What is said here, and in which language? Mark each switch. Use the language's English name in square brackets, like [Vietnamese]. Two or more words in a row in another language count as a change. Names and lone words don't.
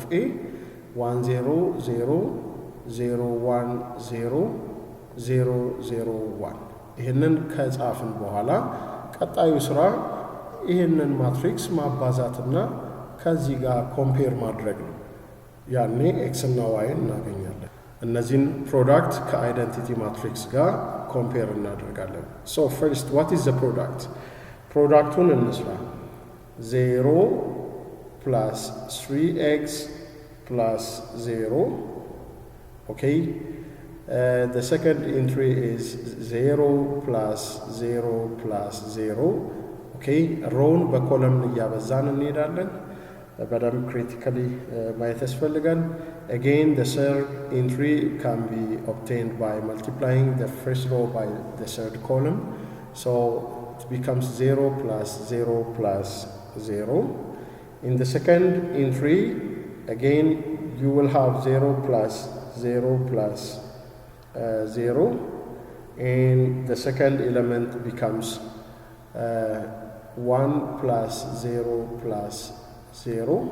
[Amharic] A 1 0 0 0 1 0 0 0 1 ይህንን ከጻፍን በኋላ ቀጣዩ ስራ ይህንን ማትሪክስ ማባዛትና ከዚህ ጋር ኮምፔር ማድረግ ነው ያኔ ኤክስ እና ዋይ እናገኛለን እነዚህን ፕሮዳክት ከአይደንቲቲ ማትሪክስ ጋር ኮምፔር እናደርጋለን [English] so first what is the product [Amharic] ፕሮዳክቱን እንስራ [English] 0 plus 3x plus 0 okay the second entry is 0 plus 0 plus 0 okay rown [Amharic] በኮለም እያበዛን እንሄዳለን በደንብ critically ማየት ያስፈልጋል [English] again the third entry can be obtained by multiplying the first row by the third column so it becomes 0 plus 0 plus 0 in the second entry again you will have 0 plus 0 plus 0 and the second element becomes 1 plus 0 plus 0